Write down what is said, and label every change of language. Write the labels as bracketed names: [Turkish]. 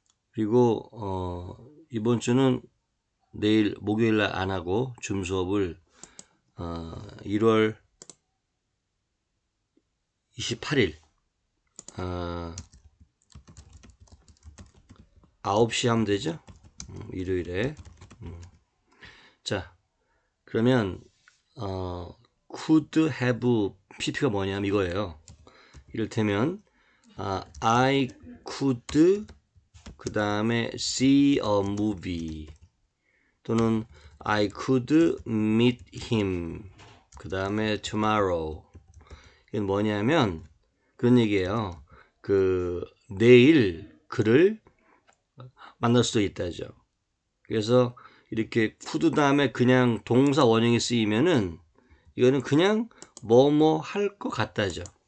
[Korean] 그리고 이번 주는 내일 목요일 날 안 하고 줌 수업을 1월 28일 9시 하면 되죠? 일요일에. 자, 그러면 could have pp가 뭐냐면 이거예요. 이를테면 [English] I could [Korean] 그 다음에 [English] see a movie [Korean] 또는 [English] I could meet him 그 다음에 tomorrow. [Korean] 이건 뭐냐면 그런 얘기예요. 내일 그를 만날 수도 있다죠. 그래서 이렇게 could 다음에 그냥 동사 원형이 쓰이면은 이거는 그냥 뭐뭐 할 것 같다죠.